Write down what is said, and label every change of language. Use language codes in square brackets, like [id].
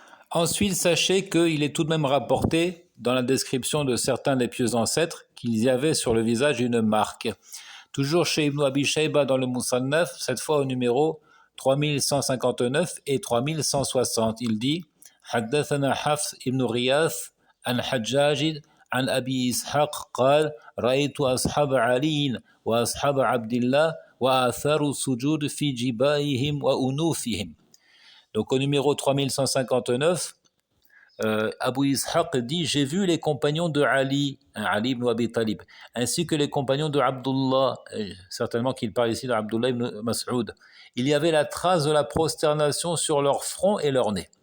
[fr] Ensuite, sachez qu'il est tout de même rapporté dans la description de certains des pieux ancêtres qu'il y avait sur le visage une marque. Toujours chez Ibn Abi Shayba dans le Musannaf, cette fois au numéro 3159 et 3160, il dit [ar] حدثنا حفص ibn Riyath عن حجاج عن أبي إسحاق قال رأيت أصحاب علي وأصحاب عبد الله وآثار السجود في جبائهم وأنوفهم. [fr] Donc au numéro 3159, Abu Ishaq dit « J'ai vu les compagnons de Ali, Ali ibn Abi Talib, ainsi que les compagnons de Abdullah, certainement qu'il parle ici d'Abdullah ibn Mas'ud. Il y avait la trace de la prosternation sur leur front et leur nez.